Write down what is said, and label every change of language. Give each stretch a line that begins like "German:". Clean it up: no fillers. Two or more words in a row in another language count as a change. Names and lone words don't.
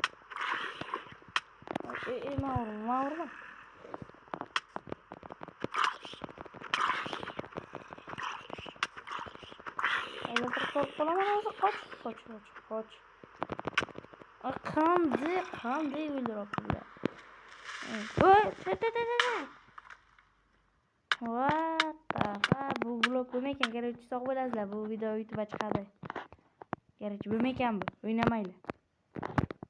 Uzbek: Mavrum. Elektrik qolaman hozir. Qoch. Qanday o'ldiribdi.
English: What the fuck?
Uzbek: Bu blok bo'lmaykan, kerak sog' bo'lasizlar. Bu video YouTube'ga chiqadi. Kerak bo'lmaykan bu. O'ynamaylar.